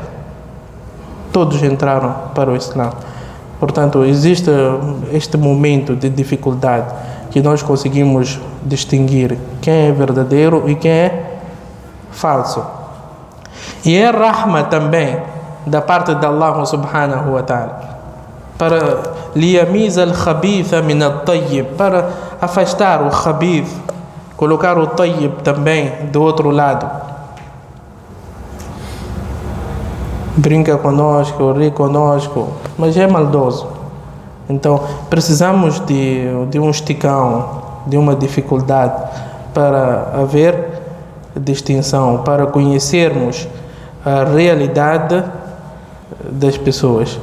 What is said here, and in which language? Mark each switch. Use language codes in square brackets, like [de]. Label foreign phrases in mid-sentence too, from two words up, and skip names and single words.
[pt] Todos entraram para o Islã. Portanto, existe este momento de dificuldade que nós conseguimos distinguir quem é verdadeiro e quem é falso. E é rahma também da parte de Allah [ar] subhanahu wa ta'ala [pt] para [ar] liyamiza al-khabitha min al-tayyib, [pt] para afastar o khabith, colocar o tayyib também do outro lado. Brinca conosco, ri conosco, mas é maldoso. Então precisamos de um esticão, de uma dificuldade para haver distinção, para conhecermos a realidade das pessoas.